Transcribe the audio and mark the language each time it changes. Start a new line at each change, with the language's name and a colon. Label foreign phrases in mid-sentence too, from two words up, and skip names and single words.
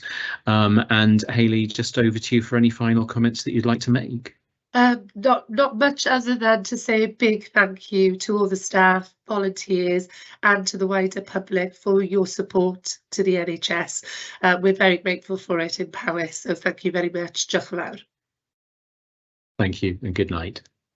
English: And Hayley, just over to you for any final comments that you'd like to make. Not much other than to say a big thank you to all the staff, volunteers, and to the wider public for your support to the NHS. We're very grateful for it in Powys, so thank you very much.
Welsh: Diolch yn fawr.
English: Thank you and good night.